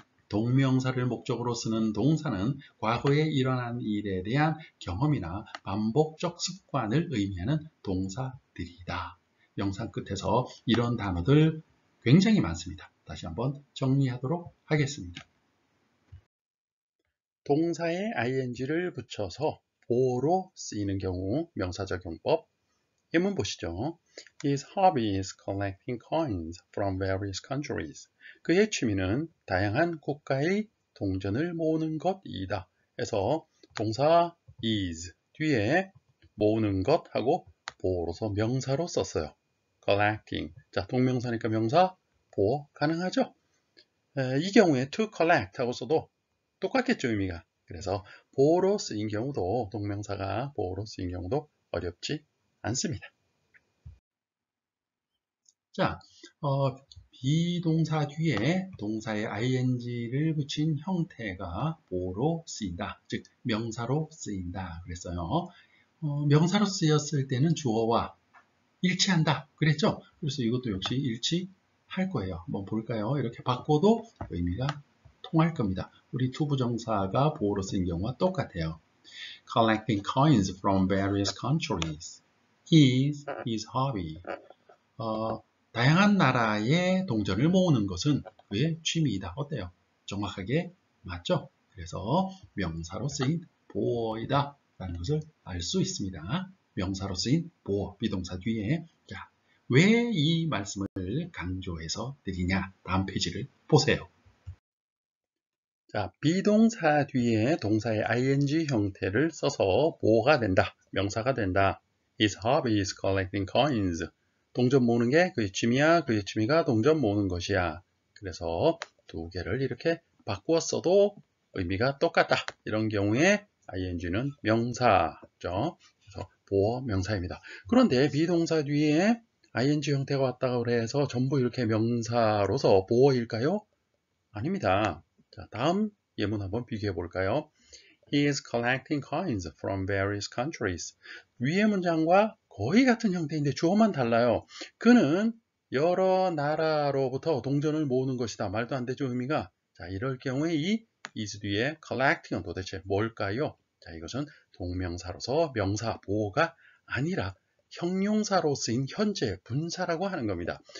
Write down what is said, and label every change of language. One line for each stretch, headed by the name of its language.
Korean: 동명사를 목적으로 쓰는 동사는 과거에 일어난 일에 대한 경험이나 반복적 습관을 의미하는 동사들이다. 영상 끝에서 이런 단어들 굉장히 많습니다. 다시 한번 정리하도록 하겠습니다. 동사에 ing를 붙여서 보어로 쓰이는 경우 명사적용법 예문 보시죠.
English: His hobby is collecting coins from various countries.
Korean: 그의 취미는 다양한 국가의 동전을 모으는 것이다. 해서 동사 is 뒤에 모으는 것하고 보어로서 명사로 썼어요.
English: collecting.
Korean: 자, 동명사니까 명사 보어 가능하죠? 이 경우에 to collect 하고 써도 똑같겠죠, 의미가. 그래서 보어로 쓰인 경우도 동명사가 보어로 쓰인 경우도 어렵지 않습니다. 자, 비동사 뒤에 동사의 ing를 붙인 형태가 보어로 쓰인다. 즉 명사로 쓰인다 그랬어요. 명사로 쓰였을 때는 주어와 일치한다 그랬죠. 그래서 이것도 역시 일치할 거예요. 한번 볼까요? 이렇게 바꿔도 의미가 통할 겁니다. 우리 투부정사가 보어로 쓰인 경우와 똑같아요.
English: Collecting coins from various countries is his hobby.
Korean: 다양한 나라의 동전을 모으는 것은 그의 취미이다. 어때요? 정확하게 맞죠? 그래서 명사로 쓰인 보어이다 라는 것을 알 수 있습니다. 명사로 쓰인 보어, 비동사 뒤에 왜 이 말씀을 강조해서 드리냐? 다음 페이지를 보세요. 자, 비동사 뒤에 동사의 ing 형태를 써서 뭐가 된다? 명사가 된다.
English: His hobby is collecting coins.
Korean: 동전 모으는 게 그의 취미야. 그의 취미가 동전 모으는 것이야. 그래서 두 개를 이렇게 바꾸었어도 의미가 똑같다. 이런 경우에 ing는 명사죠. 그래서 보어 명사입니다. 그런데 비동사 뒤에 ing 형태가 왔다고 해서 전부 이렇게 명사로서 보어일까요? 아닙니다. 자, 다음 예문 한번 비교해 볼까요?
English: He is collecting coins from various countries.
Korean: 위의 문장과 거의 같은 형태인데 주어만 달라요. 그는 여러 나라로부터 동전을 모으는 것이다. 말도 안 되죠, 의미가. 자, 이럴 경우에 이 is 뒤에 collecting은 도대체 뭘까요? 자, 이것은 동명사로서 명사 보호가 아니라 형용사로 쓰인 현재 분사라고 하는 겁니다.